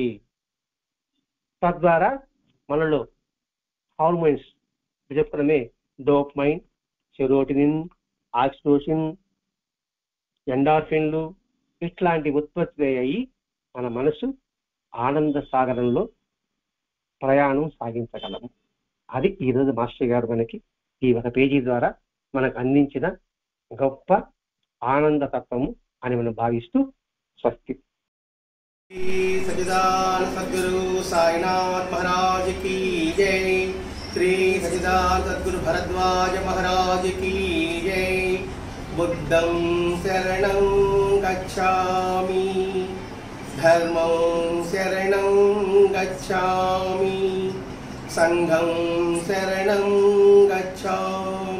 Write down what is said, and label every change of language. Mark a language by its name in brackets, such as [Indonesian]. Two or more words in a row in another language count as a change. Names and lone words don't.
[Telugu] తద్వారా మనలో హార్మోన్స్ చెప్పుకునే డోపమైన్, సెరోటినిన్, ఆక్సిటోసిన్, ఎండార్ఫిన్లు ఇట్లాంటి ఉత్పత్తి అయ్యి మన మనసు ఆనంద సాగరంలో ప్రయాణం సాగించగలము. అది ఈరోజు మాస్టర్ గారు మనకి ఈ ఒక పేజీ ద్వారా మనకు అందించిన గొప్ప ఆనంద తత్వము అని మనం భావిస్తూ స్వస్తి. [Hindi] सच्चिदानंद सद्गुरु साईनाथ महाराज की जय। श्री सच्चिदानंद सद्गुरु भरद्वाज महाराज की जय। [Pali] बुद्धं शरणं गच्छामि, धर्मं शरणं गच्छामि, संघं शरणं गच्छामि।